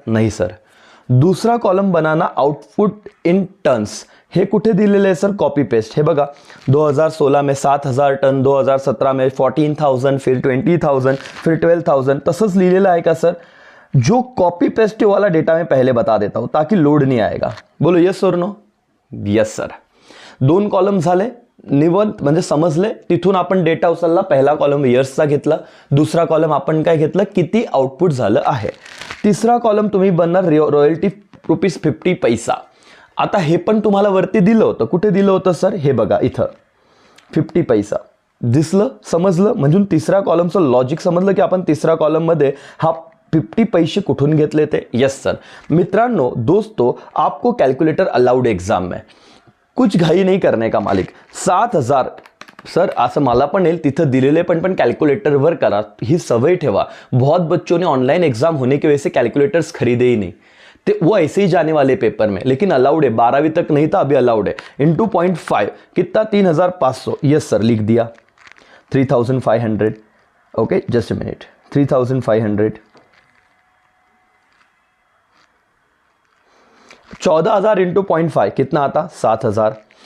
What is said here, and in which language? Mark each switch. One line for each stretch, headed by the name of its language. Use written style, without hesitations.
Hindi: नहीं सर।
Marathi: दूसरा column banana output in tonnes, हे कुठे दिलेले आहे सर, कॉपी पेस्ट। हे बघा 2016 में 7000 टन, 2017 में 14,000, फिर 20,000, फिर 12,000, तसंच लिहिलेलं आहे का सर?
Hindi: जो कॉपी पेस्ट वाला डेटा मैं पहले बता देता हूं ताकि लोड नहीं आएगा। बोलो यस और नो? Yes sir.
Marathi: 2 कॉलम झाले, निवंत म्हणजे समजले, तिथून आपण डेटा उचलला, पहिला कॉलम इयर्सचा घेतला, दुसरा कॉलम आपण काय घेतलं, किती आउटपुट झालं आहे। तिसरा कॉलम तुम्ही बनणार रॉयल्टी ₹50 पैसा। आता हे पण तुम्हाला वरती दिलं होतं, कुठे दिलं होतं सर, हे बघा इथं 50 पैसा दिसलं, समजलं, म्हणजे तिसरा कॉलमचं लॉजिक समजलं की आपण तिसरा कॉलम मध्ये हा 50 पैसे कुठून घेतले थे।
English: Yes sir.
Hindi: मित्रांनो, दोस्तों, आपको कैलकुलेटर अलाउड एग्जाम में, कुछ घाई नहीं करने का मालिक।
Marathi: 7000 सर असं मला पण येईल, तिथं दिलेले पण कैलकुलेटरवर करा, ही सवय ठेवा।
Hindi: बहुत बच्चों ने ऑनलाइन एग्जाम होने की वजह से कैलकुलेटर्स खरीदे ही नहीं, तो वो ऐसे ही जाने वाले पेपर में, लेकिन अलाउड है, 12वीं तक नहीं था, अभी अलाउड है। इंटू 0.5 कितना, 3500। यस सर, लिख दिया 3500। Okay, just a minute, 3500, 14,000 into 0.5 कितना आता, 7,000।